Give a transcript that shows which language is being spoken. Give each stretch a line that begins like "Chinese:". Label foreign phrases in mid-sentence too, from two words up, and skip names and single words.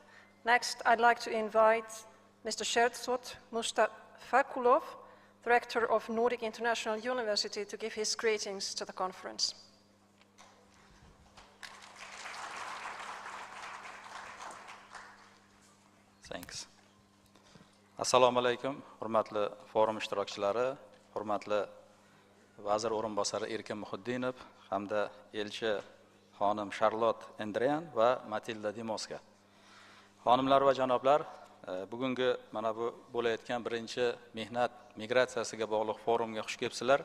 English: Next, I'd like to invite Mr. Sherzod Mustafakulov, Director of Nordic International University, to give his greetings to the conference. Thanks.
Uzbek: Assalomu alaykum, hurmatli forum ishtirokchilari, hurmatli vazir o'rinbosari Erkin Muhiddinov hamda elchi xonim Charlotte Endrian va Matilda Dimoska. Xonimlar va janoblar, bugungi mana bu bo'layotgan birinchi mehnat migratsiyasiga bog'liq forumga xush kelibsizlar.